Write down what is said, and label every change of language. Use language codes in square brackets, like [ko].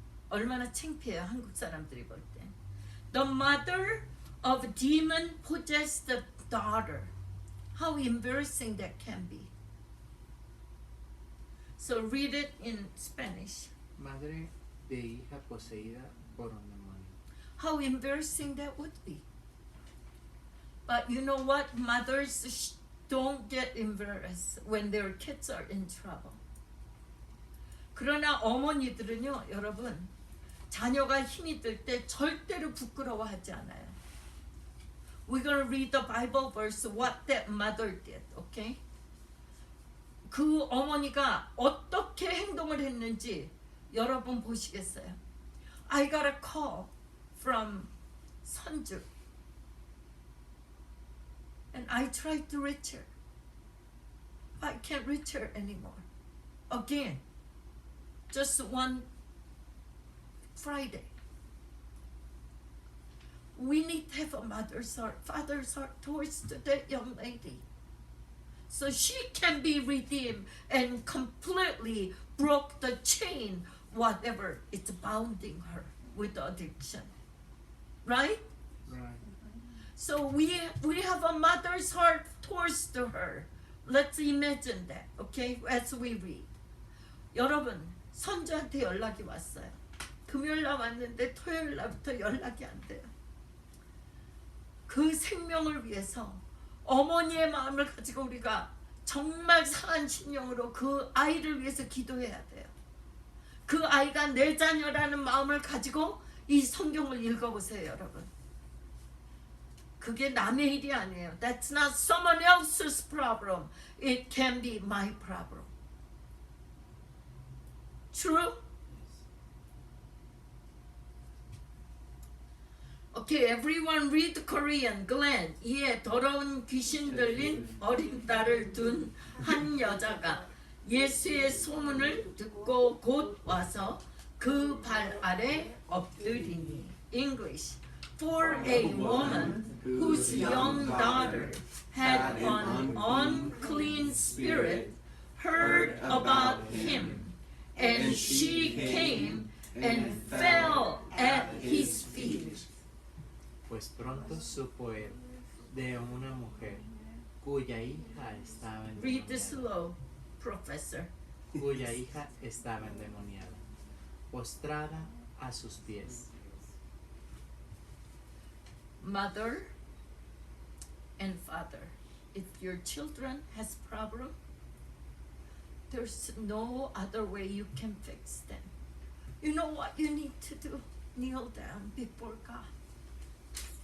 [ko] 얼마나 창피해요, 한국 사람들이 볼 때. [en] The mother of demon possessed daughter. How embarrassing that can be. So read it in Spanish. [es] Madre de hija poseída por un demonio. [en] How embarrassing that would be. But you know what? Mothers don't get embarrassed when their kids are in trouble. [ko] 그러나 어머니들은요, 여러분, 자녀가 힘이 들 때 절대로 부끄러워하지 않아요. [en] We're going to read the Bible verse what that mother did, okay? [ko] 그 어머니가 어떻게 행동을 했는지 여러분 보시겠어요? [en] I got a call from 선주. And I tried to reach her. I can't reach her anymore. Again. Just one Friday. We need to have a mother's heart, father's heart towards that young lady. So she can be redeemed and completely broke the chain, whatever it's bounding her with addiction. Right? Right. So we have a mother's heart towards her. Let's imagine that, okay? As we read. [ko] 여러분, 선주한테 연락이 왔어요. 금요일 날 왔는데 토요일 날부터 연락이 안 돼요. 그 생명을 위해서 어머니의 마음을 가지고 우리가 정말 상한 심령으로 그 아이를 위해서 기도해야 돼요. 그 아이가 내 자녀라는 마음을 가지고 이 성경을 읽어보세요, 여러분. 그게 남의 일이 아니에요. [en] That's not someone else's problem. It can be my problem. True? Okay, everyone read Korean. [ko] Glenn, 이에 더러운 귀신 들린 어린 딸을 둔 한 여자가 예수의 소문을 듣고 곧 와서 그 발 아래 엎드리니. [en] English. For a woman whose young daughter had an unclean spirit heard about him, and she came and fell at his feet. [es] Pues pronto supo él de una mujer cuya hija estaba [en] Read this [es] endemoniada, [en] slow, Professor. [es] cuya hija estaba endemoniada, postrada a sus pies. [en] Mother and father, if your children has problem, there's no other way you can fix them. You know what you need to do? Kneel down before God.